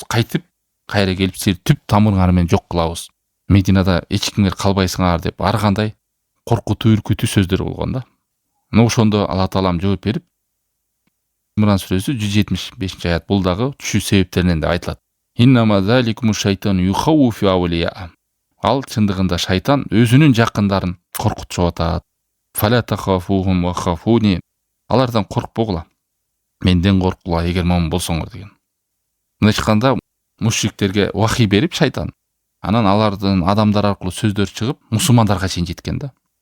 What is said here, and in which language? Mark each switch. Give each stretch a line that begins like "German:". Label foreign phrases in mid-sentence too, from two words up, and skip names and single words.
Kyrgyz: Кайтып, кайра келип силер түп тамырыңар менен жок кылабыз. Мединада эч кимге калбайсыңар деп ар кандай коркутуу, үркүтүү сөздөр болгон да. Мына ошондо Алла Таалам жооп берип, Имран сүрөсү 175-аят, бул дагы түшүү себептеринен деп айтылат.
Arabic: إنما ذلكم الشيطان يخوف أولياءه.
Kyrgyz: Ал чындыгында шайтан өзүнүн жакындарын коркутуп атат.
Arabic: فلا تخافوهم وخافون.
Kyrgyz: Алардан коркпогула, менден корккула, эгер момун болсоңор деген. Мына ичканда мушриктерге вахий берип шайтан, анан алардын адамдар аркылуу сөздөр чыгып, мусулмандарга чейин жеткен да.